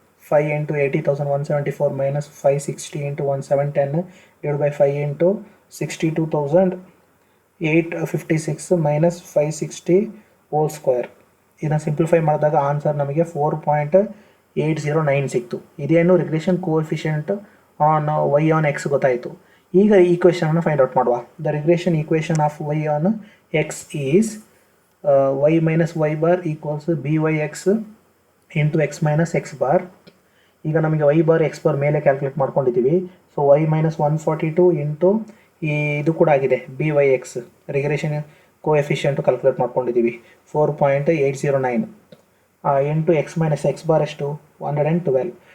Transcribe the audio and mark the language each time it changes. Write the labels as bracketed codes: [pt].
[en] 5 into 80,174 minus 560 into 1710 divide by 5 into 62,856 minus 560 whole square. [kn] ಇದನ್ನು simplify ಮಾಡಿದಾಗ answer ನಮಗೆ 4.809 ಸಿಕ್ತು. ಇದೇನು regression coefficient on Y on X ಗೊತ್ತಾಯಿತು. ಈಗ ಈಕ್ವೇಷನನ್ನು ಫೈಂಡ್ ಔಟ್ ಮಾಡುವ. [en] The regression equation of y on x is y minus y bar equals by x into x minus x bar. [kn] ಈಗ ನಮಗೆ y ಬಾರ್ x ಬಾರ್ ಮೇಲೆ calculate ಮಾಡ್ಕೊಂಡಿದ್ದೀವಿ. So y minus 142 into ಇದು ಕೂಡ ಆಗಿದೆ by x regression ಕೋಎಫಿಷಿಯಂಟು calculate ಮಾಡ್ಕೊಂಡಿದ್ದೀವಿ 4.809 into x minus x bar ಎಷ್ಟು 112.